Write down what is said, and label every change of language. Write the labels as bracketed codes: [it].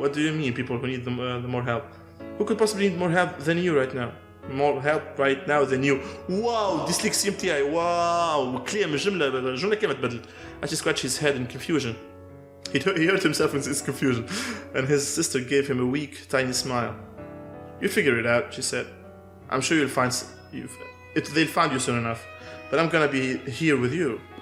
[en] What do you mean, people who need the more help? Who could possibly need more help than you right now? More help right now than you. Wow, dyslexia [ar] متاعي. [en] Wow, [ar] كلام الجملة كيف تبدل. [en] Achi scratched his head in confusion. He hurt himself in his confusion, and his sister gave him a weak, tiny smile. You figure it out, she said. I'm sure they'll find you soon enough, but I'm gonna be here with you.